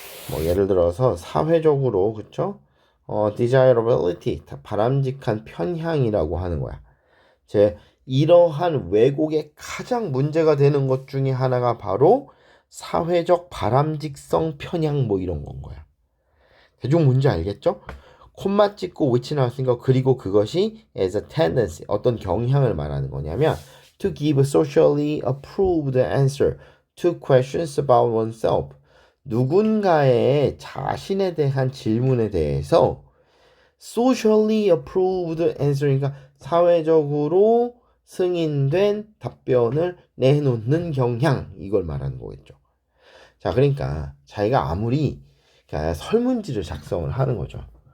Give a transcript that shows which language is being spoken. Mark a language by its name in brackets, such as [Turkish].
[Korean] 뭐 예를 들어서 사회적으로 그쵸? desirability 바람직한 편향이라고 하는 거야. 이러한 왜곡의 가장 문제가 되는 것 중에 하나가 바로 사회적 바람직성 편향 뭐 이런 건 거야. 대충 뭔지 알겠죠? 콤마 찍고 which 나왔으니까 그리고 그것이 [English] as a tendency [Korean] 어떤 경향을 말하는 거냐면 [English] to give socially approved answer to questions about oneself. [Korean] 누군가의 자신에 대한 질문에 대해서 socially approved answer니까 사회적으로 승인된 답변을 내놓는 경향 이걸 말하는 거겠죠. 자, 그러니까 자기가 아무리 설문지를 작성을 하는 거죠.